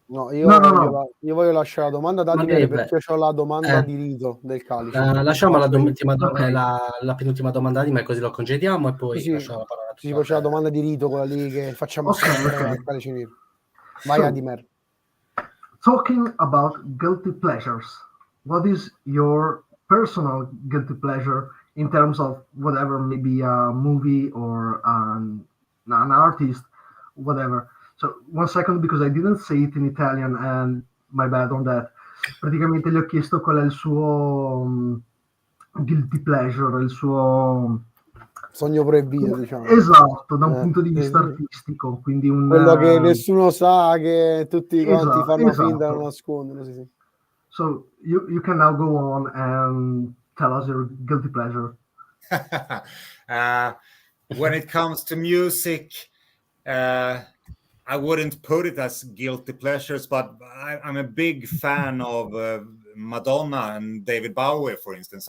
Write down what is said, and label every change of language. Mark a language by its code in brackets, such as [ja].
[it] No, io voglio lasciare la domanda ad Adimere perché ho la domanda di rito del Calice. Lasciamo la penultima domanda di me, così lo congediamo e poi lasciamo la parola a poi c'è la domanda di rito, quella lì che facciamo sempre al Calice Nero. Vai, Adimere. [en] Talking about guilty pleasures, what is your personal guilty pleasure in terms of whatever, maybe a movie or an artist, whatever? So, one second, because I didn't say it in Italian, and my bad on that. [it] Praticamente gli ho chiesto qual è il suo guilty pleasure, il suo sogno proibito, diciamo. Esatto, da un punto di vista artistico, quindi quello che nessuno sa, che tutti quanti fanno finta di nascondere. Sì. [en] So you can now go on and tell us your guilty pleasure. When it comes to music, I wouldn't put it as guilty pleasures, but I'm a big fan of Madonna and David Bowie, for instance.